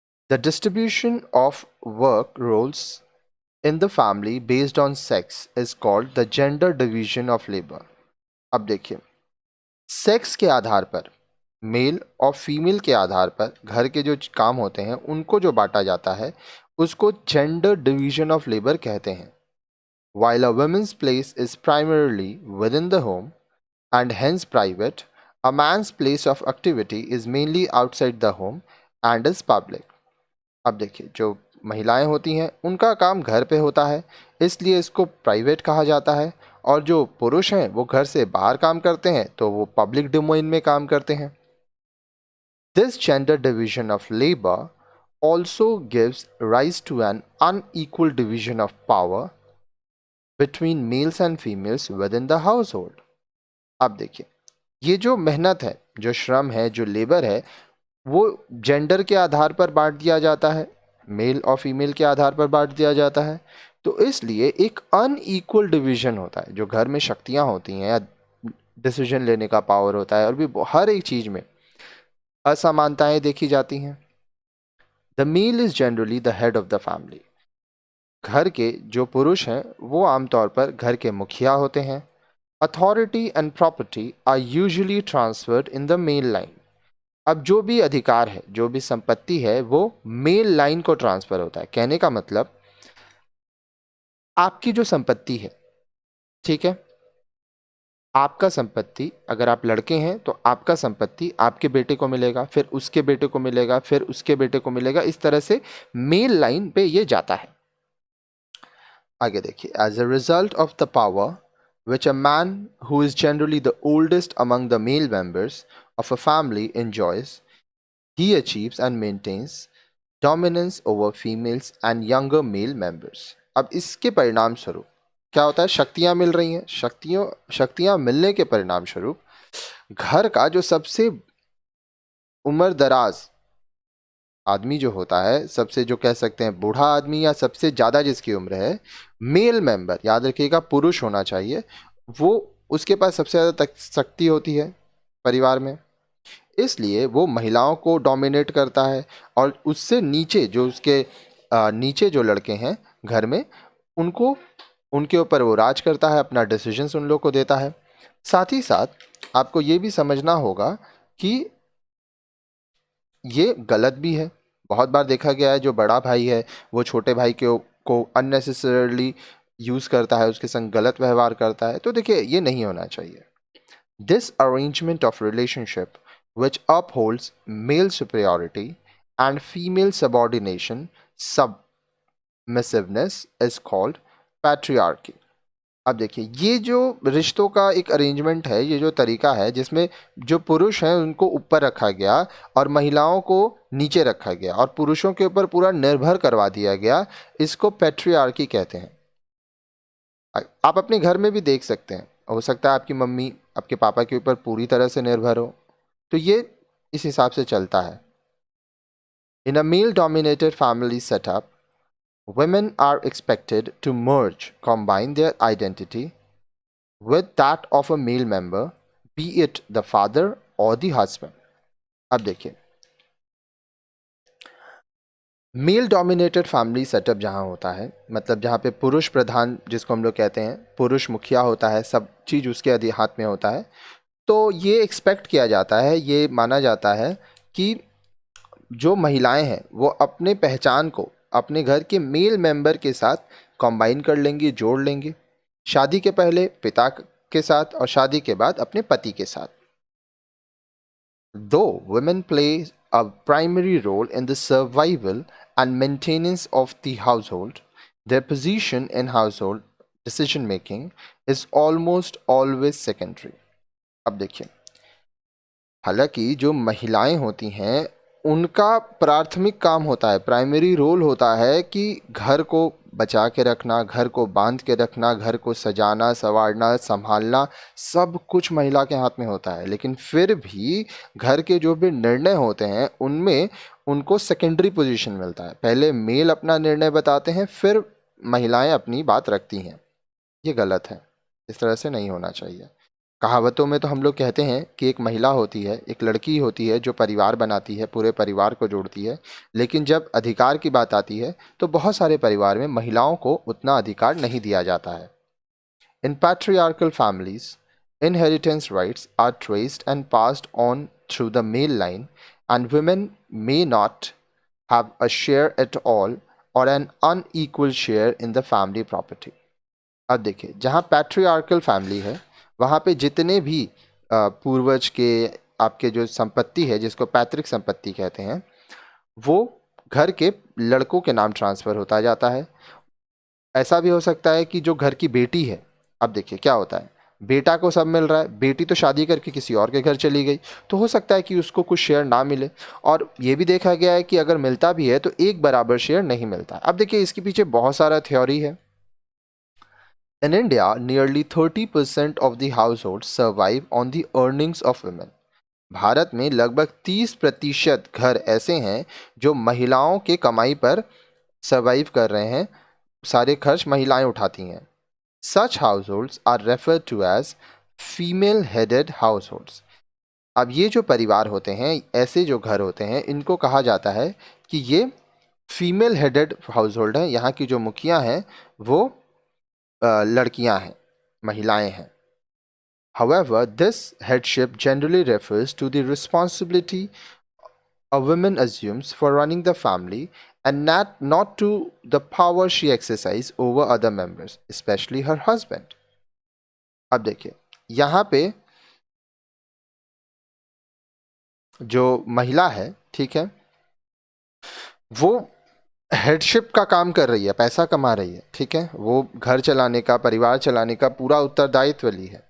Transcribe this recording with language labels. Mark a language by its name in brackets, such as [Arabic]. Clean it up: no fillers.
[English] The distribution of work roles in the family based on sex is called the gender division of labour. [Hindi] अब देखिए, sex के आधार पर, mail और female के आधार पर घर के जो काम होते हैं उनको जो बांटा जाता है उसको जेंडर डिवीजन ऑफ लेबर कहते हैं. [English] While a woman's place is primarily within the home and hence private, a man's place of activity is mainly outside the home and is public. [Hindi] अब देखिए, जो महिलाएं होती हैं उनका काम घर पे होता है, इसलिए इसको प्राइवेट कहा जाता है, और जो पुरुष हैं वो घर से बाहर काम करते हैं तो वो पब्लिक डोमेन में काम करते हैं. [English] This gender division of labor also gives rise to an unequal division of power between males and females within the household. [Hindi] अब देखिए, ये जो मेहनत है, जो श्रम है, जो लेबर है, वो जेंडर के आधार पर बांट दिया जाता है, मेल और फीमेल के आधार पर बांट दिया जाता है. तो इसलिए एक अनइक्वल डिवीजन होता है. जो घर में शक्तियां होती हैं या डिसीजन लेने का पावर होता है, और भी हर एक चीज में असमानताएं देखी जाती हैं. [English] The male is generally the head of the family. [Hindi] घर के जो पुरुष हैं वो आमतौर पर घर के मुखिया होते हैं. [English] Authority and property are usually transferred in the male line. [Hindi] अब जो भी अधिकार है, जो भी संपत्ति है, वो मेल लाइन को ट्रांसफर होता है. कहने का मतलब, आपकी जो संपत्ति है, ठीक है, आपका संपत्ति, अगर आप लड़के हैं तो आपका संपत्ति आपके बेटे को मिलेगा, फिर उसके बेटे को मिलेगा, फिर उसके बेटे को मिलेगा. इस तरह से मेल लाइन पे ये जाता है. आगे देखिए, [English] As a result of the power which a man who is generally the oldest among the male members of a family enjoys, he achieves and maintains dominance over females and younger male members. [Hindi] अब इसके परिणाम स्वरूप क्या होता है? शक्तियां मिल रही हैं. शक्तियां मिलने के परिणाम स्वरूप घर का जो सबसे उम्र दराज आदमी जो होता है, सबसे जो कह सकते हैं बूढ़ा आदमी, या सबसे ज़्यादा जिसकी उम्र है, मेल मेंबर, याद रखिएगा पुरुष होना चाहिए, वो उसके पास सबसे ज़्यादा शक्ति होती है परिवार में. इसलिए वो महिलाओं को डोमिनेट करता है, और उससे नीचे जो उसके नीचे जो लड़के हैं घर में, उनको उनके ऊपर वो राज करता है, अपना डिसीजंस उन लोग को देता है. साथ ही साथ आपको ये भी समझना होगा कि ये गलत भी है. बहुत बार देखा गया है, जो बड़ा भाई है वो छोटे भाई को अननेसेसरली यूज करता है, उसके संग गलत व्यवहार करता है. तो देखिए, ये नहीं होना चाहिए. [English] This arrangement of relationship which upholds male superiority and female subordination submissiveness is called patriarchy. [Hindi] अब देखिए, ये जो रिश्तों का एक अरेंजमेंट है, ये जो तरीका है जिसमें जो पुरुष हैं उनको ऊपर रखा गया और महिलाओं को नीचे रखा गया और पुरुषों के ऊपर पूरा निर्भर करवा दिया गया, इसको पैट्रियार्की कहते हैं. आप अपने घर में भी देख सकते हैं, हो सकता है आपकी मम्मी आपके पापा के ऊपर पूरी तरह से निर्भर हो, तो ये इस हिसाब से चलता है. [English] In a male dominated family setup, women are expected to merge, combine their identity with that of a male member, be it the father or the husband. [Hindi] अब देखिए, मेल डोमिनेटेड फैमिली सेटअप जहाँ होता है, मतलब जहाँ पे पुरुष प्रधान, जिसको हम लोग कहते हैं, पुरुष मुखिया होता है, सब चीज़ उसके हाथ में होता है, तो ये एक्सपेक्ट किया जाता है, ये माना जाता है कि जो महिलाएं हैं वो अपने पहचान को अपने घर के मेल मेंबर के साथ कंबाइन कर लेंगी, जोड़ लेंगी. शादी के पहले पिता के साथ और शादी के बाद अपने पति के साथ. [English] Though women play a primary role in the survival and maintenance of the household, their position in household decision making is almost always secondary. [Hindi] अब देखिए, हालांकि जो महिलाएं होती हैं उनका प्राथमिक काम होता है, प्राइमरी रोल होता है कि घर को बचा के रखना, घर को बांध के रखना, घर को सजाना, संवारना, संभालना, सब कुछ महिला के हाथ में होता है. लेकिन फिर भी घर के जो भी निर्णय होते हैं उनमें उनको सेकेंडरी पोजीशन मिलता है. पहले मेल अपना निर्णय बताते हैं, फिर महिलाएं अपनी बात रखती हैं. ये गलत है, इस तरह से नहीं होना चाहिए. कहावतों में तो हम लोग कहते हैं कि एक महिला होती है, एक लड़की होती है जो परिवार बनाती है, पूरे परिवार को जोड़ती है. लेकिन जब अधिकार की बात आती है तो बहुत सारे परिवार में महिलाओं को उतना अधिकार नहीं दिया जाता है. [English] In patriarchal families, inheritance rights are traced and passed on through the male line, and women may not have a share at all or an unequal share in the family property. [Hindi] अब देखिए, जहाँ पैट्रियार्कल फैमिली है वहाँ पे जितने भी पूर्वज के आपके जो संपत्ति है, जिसको पैतृक संपत्ति कहते हैं, वो घर के लड़कों के नाम ट्रांसफ़र होता जाता है। ऐसा भी हो सकता है कि जो घर की बेटी है, अब देखिए क्या होता है, बेटा को सब मिल रहा है, बेटी तो शादी करके किसी और के घर चली गई, तो हो सकता है कि उसको कुछ शेयर ना मिले। और ये भी देखा गया है कि अगर मिलता भी है तो एक बराबर शेयर नहीं मिलता। अब देखिए इसके पीछे बहुत सारा थ्योरी है। [English] In India, nearly 30% of the households survive on the earnings of women. [Hindi] Bharat में लगभग 30% घर ऐसे हैं जो महिलाओं के कमाई पर सर्वाइव कर रहे हैं, सारे खर्च महिलाएं उठाती हैं। [English] Such households are referred to as female headed households. [Hindi] अब ये जो परिवार होते हैं, ऐसे जो घर होते हैं, इनको कहा जाता है कि ये फीमेल हेडेड हाउस होल्ड हैं। यहाँ की जो मुखिया हैं वो लड़कियां हैं, महिलाएं हैं। [English] However, this headship generally refers to the responsibility a woman assumes for running the family and not to the power she exercises over other members, especially her husband. [Hindi] अब देखिए यहाँ पे जो महिला है, ठीक है, वो हेडशिप का काम कर रही है, पैसा कमा रही है, ठीक है, वो घर चलाने का, परिवार चलाने का पूरा उत्तरदायित्व ली है।